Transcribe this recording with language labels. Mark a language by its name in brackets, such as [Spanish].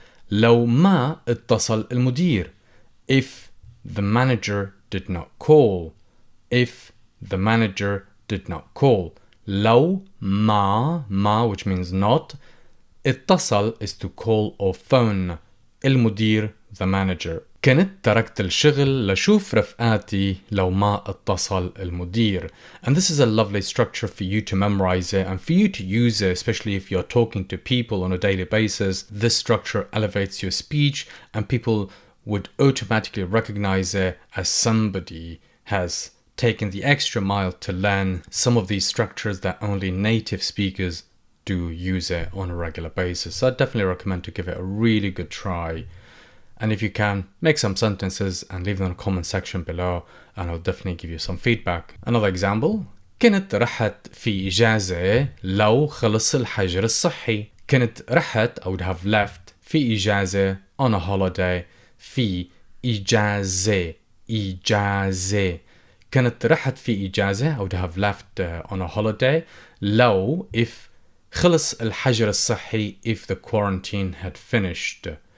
[Arabic] لو ما اتصل المدير, [English] if the manager did not call. If the manager did not call. [Arabic] لو ما, [English] which means not. [Arabic] اتصل [English] is to call or phone. [Arabic] المدير, [English] the manager. [Arabic] كنت تركت الشغل لشوف رفقاتي لو ما اتصل المدير. [English] And this is a lovely structure for you to memorize it and for you to use it, especially if you're talking to people on a daily basis. This structure elevates your speech and people would automatically recognize it as somebody has taken the extra mile to learn some of these structures that only native speakers do use it on a regular basis. So I definitely recommend to give it a really good try. And if you can, make some sentences and leave them in the comment section below, and I'll definitely give you some feedback. Another example. [Arabic] كنت رحت في إجازة لو خلص الحجر الصحي. كنت رحت, [English] I would have left, [Arabic] في إجازة, [English] on a holiday, في إجازة, إجازة. [Arabic] كنت رحت في إجازة, [English] I would have left on a holiday. لو, if [Arabic] خلص الحجر الصحي, [English] if the quarantine had finished.